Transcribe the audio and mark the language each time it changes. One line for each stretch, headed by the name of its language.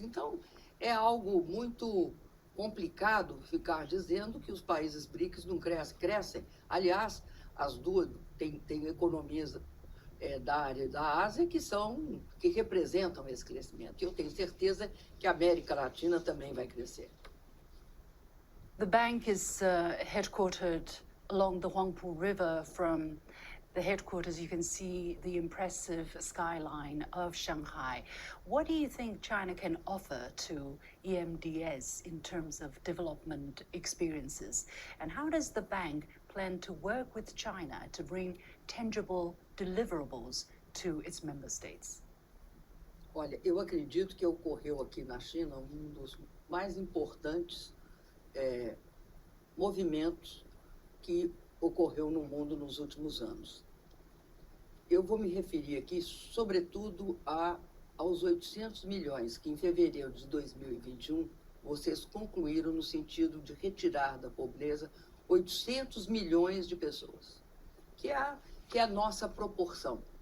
Portuguese: Então, é algo muito complicado ficar dizendo que os países BRICS não crescem. Crescem. Aliás, as duas têm economias da área da Ásia que representam esse crescimento. E eu tenho certeza que a América Latina também vai crescer.
English: The bank is headquartered along the Huangpu River. From the headquarters, you can see the impressive skyline of Shanghai. What do you think China can offer to EMDS in terms of development experiences? And how does the bank plan to work with China to bring tangible deliverables to its member states?
Portuguese: Olha, eu acredito que ocorreu aqui na China um dos mais importantes movimentos que ocorreu no mundo nos últimos anos. Eu vou me referir aqui, sobretudo, aos 800 milhões que, em fevereiro de 2021, vocês concluíram no sentido de retirar da pobreza 800 milhões de pessoas, que é a nossa proporção.